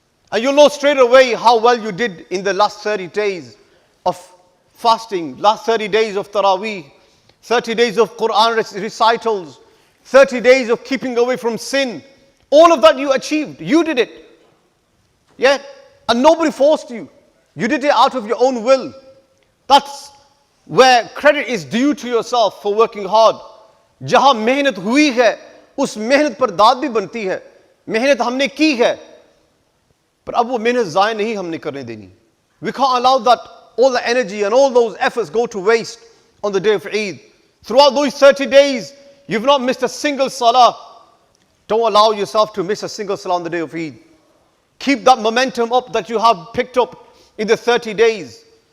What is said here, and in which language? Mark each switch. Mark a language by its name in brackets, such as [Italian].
[English] And you'll know straight away how well you did in the last 30 days of fasting, last 30 days of Taraweeh, 30 days of Quran recitals, 30 days of keeping away from sin. All of that you achieved. You did it. Yeah? And nobody forced you. You did it out of your own will. That's where credit is due to yourself for working hard. [Hindi] जहां मेहनत हुई है, उस मेहनत पर दाद भी बनती है. मेहनत हमने की है, पर अब वो मेहनत ज़ाया नहीं हमने करने देनी. [English] We can't allow that all the energy and all those efforts go to waste on the day of Eid. Throughout those 30 days, you've not missed a single salah. Don't allow yourself to miss a single salah on the day of Eid. Keep that momentum up that you have picked up in the 30 days.